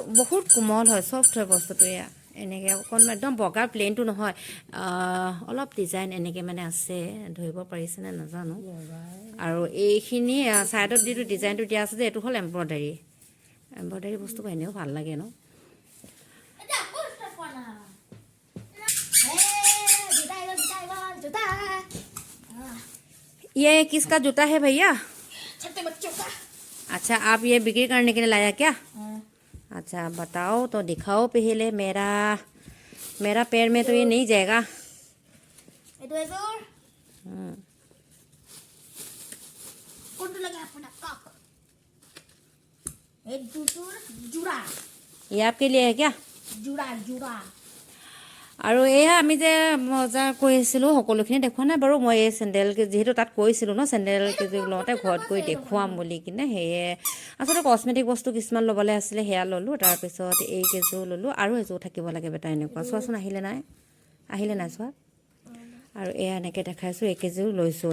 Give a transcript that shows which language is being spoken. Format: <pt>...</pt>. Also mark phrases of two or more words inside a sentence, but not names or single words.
<as>বহুত কোমল হয় চফ্ট হয় বস্তুটো এয়া এনেকৈ অকণমান একদম বগা প্লেইনটো নহয় অলপ ডিজাইন এনেকৈ মানে আছে ধৰিব পাৰিছেনে নাজানো আৰু এইখিনি ছাইডত যিটো ডিজাইনটো দিয়া আছে যে এইটো হ'ল এম্ব্ৰইডাৰী বস্তুবোৰ এনেও ভাল লাগে ন</as> <hi>ये किसका जूता है भैया छोटे बच्चों का अच्छा आप ये बिक्री करने के लिए लाया क्या अच्छा बताओ तो दिखाओ पहले मेरा पैर में तो ये नहीं जाएगा</hi> <as>এইটো এজোৰ কোনটো লাগে আপোনাক কওক এই দুটোৰ জোৰা</as> <hi>ये आपके लिए है क्या</hi> <as>জোৰা আৰু এয়া আমি যে বজাৰ কৰিছিলোঁ সকলোখিনি দেখুওৱা নাই বাৰু মই এই চেণ্ডেল যিহেতু তাত কৈছিলোঁ ন চেণ্ডেল কেইযোৰ লওঁতে ঘৰত গৈ দেখুৱাম বুলি কিনে সেয়ে আচলতে কচমেটিক বস্তু কিছুমান ল'বলৈ আছিলে সেয়া ল'লোঁ তাৰপিছত এই কেইযোৰ ল'লোঁ আৰু এযোৰ থাকিব লাগে বেটা এনেকুৱা চোৱাচোন আহিলে নাই চোৱা আৰু এয়া এনেকৈ দেখাইছোঁ এইকেইযোৰ লৈছোঁ</as>